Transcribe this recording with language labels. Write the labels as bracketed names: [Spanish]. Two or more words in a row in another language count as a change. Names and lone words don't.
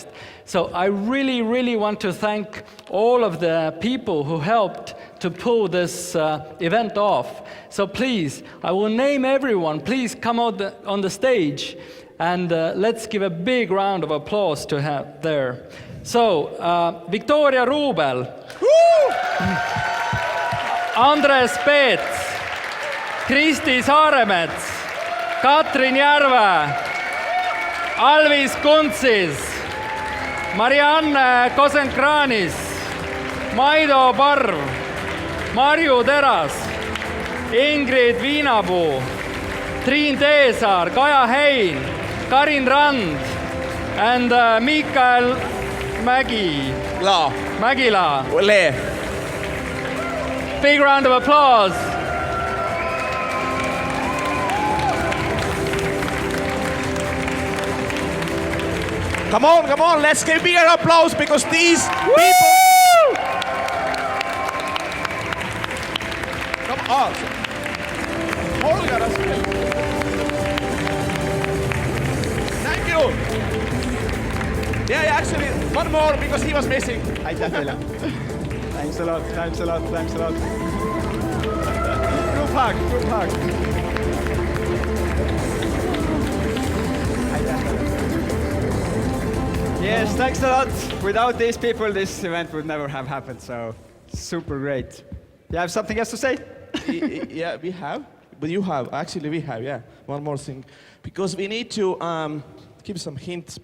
[English] So I really, really want to thank all of the people who helped to pull this event off. So please, I will name everyone. Please come out on the stage, and let's give a big round of applause to have there. So, Victoria Rubel, Andres Peets, Kristi Saaremets, Katrin Järve, Alvis Kuntsis, Marianne Kosenkranis, Maido Parv, Marju Teras, Ingrid Viinapuu, Triin Teesaar, Kaja Hein, Karin Rand, and Mikael Mägila. Big round of applause. Come on, let's give bigger applause because these people... Come on. Holger as well. Thank you. Yeah, actually, one more because he was missing. [Estonian] Aitäh teile. [English] Thanks a lot, thanks a lot, thanks a lot. Group hug, group hug. [Estonian] Aitäh teile. [English] Yes, thanks a lot. Without these people, this event would never have happened, so super great. You have something else to say? Yeah, we have. But you have. Actually, we have, yeah. One more thing. Because we need to give some hints.